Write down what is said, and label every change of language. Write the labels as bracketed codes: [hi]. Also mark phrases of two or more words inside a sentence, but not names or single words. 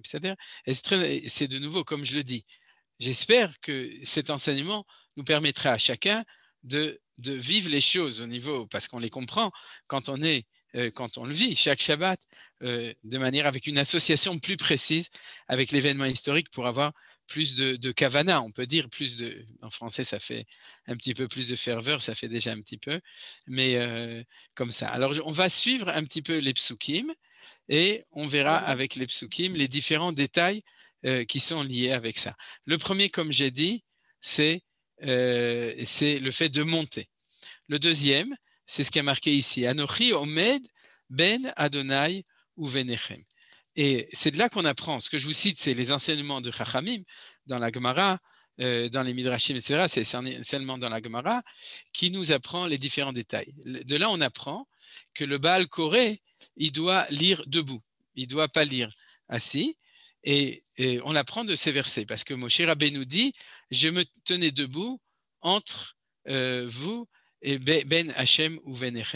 [fr] C'est-à-dire, c'est de nouveau, comme je le dis, j'espère que cet enseignement nous permettra à chacun de vivre les choses au niveau, parce qu'on les comprend quand on le vit chaque Shabbat, de manière avec une association plus précise avec l'événement historique pour avoir plus de kavana, on peut dire en français ça fait un petit peu plus de ferveur, ça fait déjà un petit peu, mais comme ça. Alors on va suivre un petit peu les psukim et on verra avec les psukim les différents détails qui sont liés avec ça. Le premier, comme j'ai dit, c'est le fait de monter. Le deuxième, c'est ce qui est marqué ici. [he] אנכי עמד בין ה' וביניכם. [fr] Et c'est de là qu'on apprend. Ce que je vous cite, c'est les enseignements de Chachamim dans la Gemara, dans les Midrashim, etc., c'est seulement dans la Gemara, qui nous apprend les différents détails. De là, on apprend que le Baal Koré, il doit lire debout, il ne doit pas lire assis, et on apprend de ces versets, parce que Moshe Rabbeinu dit, je me tenais debout entre vous et [he] בין השם [fr] ou Venechem.